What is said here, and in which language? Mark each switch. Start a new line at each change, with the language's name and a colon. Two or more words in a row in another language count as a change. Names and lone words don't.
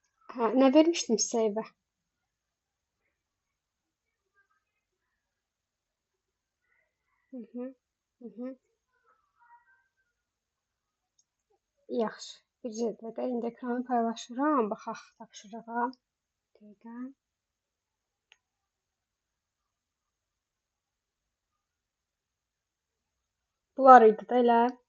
Turkish: Ha, ne vermiştim size? Hı hı. Hı hı.
Azerbaijani: Yaxşı. Bircə də indi ekranı paylaşıram. Baxaq tapşırığa. Dəqiqə. Bunlar idi də elə.